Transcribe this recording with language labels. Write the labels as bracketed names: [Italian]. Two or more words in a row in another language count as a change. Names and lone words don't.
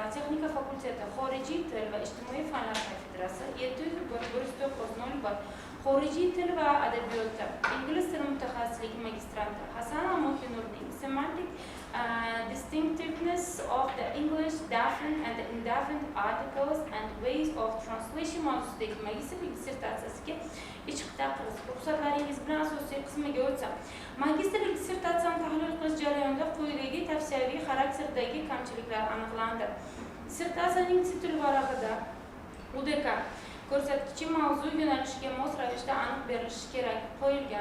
[Uzbek] texnika fakulteti xorijiy til va ijtimoiy fanlar kafedrasi 701-109-01 xorijiy til va adabiyoti ingliz tili mutaxassisligi magistranti Hasanova Mohinurning [English] semantic distinctiveness of the English definite and the indefinite articles and ways of translation [Uzbek] mavzusidagi magistrlik dissertatsiyasiga ichki taqriz. Ruxsatlaringiz bilan asosiy qismiga o'tsam, magistrlik dissertatsiyani tahlil qilish jarayonida quyidagi tavsiyaviy xarakterdagi kamchiliklar aniqlandi. Dissertatsiyaning titul varag'ida UDK ko'rsatkichi mavzu yo'nalishiga mos ravishda aniq berilishi kerak qo'yilgan.